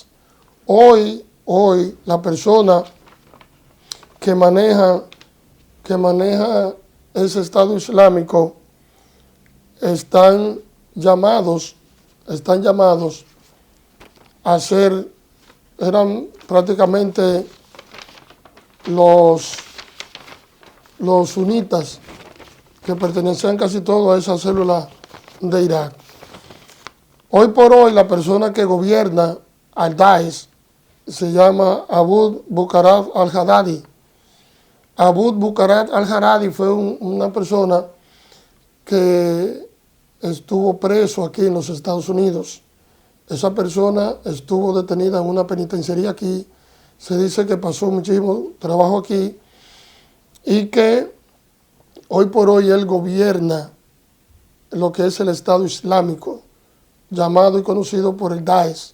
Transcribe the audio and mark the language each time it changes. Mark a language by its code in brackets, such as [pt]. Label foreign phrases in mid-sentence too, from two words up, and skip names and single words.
[es] Hoy la persona que maneja ese Estado Islámico están llamados a ser, eran prácticamente los sunitas, que pertenecían casi todos a esa célula de Irak. Hoy por hoy la persona que gobierna al Daesh se llama Abu Bakr al-Baghdadi. Abu Bakr al-Baghdadi fue una persona que estuvo preso aquí en los Estados Unidos. Esa persona estuvo detenida en una penitenciaría aquí. Se dice que pasó muchísimo trabajo aquí y que hoy por hoy él gobierna lo que es el Estado Islámico, llamado y conocido por el Daesh.